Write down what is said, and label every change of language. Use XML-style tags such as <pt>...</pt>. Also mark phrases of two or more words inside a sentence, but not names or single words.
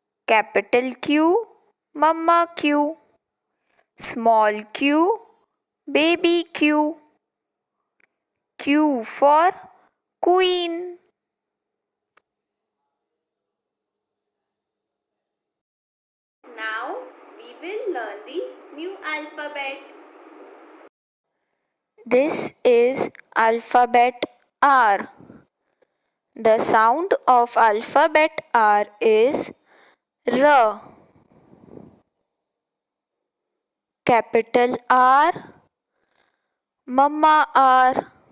<en>capital Q, Mama Q. Small q, baby Q. Q for queen. Now we will learn the new alphabet. This is alphabet R. The sound of alphabet R is R. Capital R, Mama R.</en>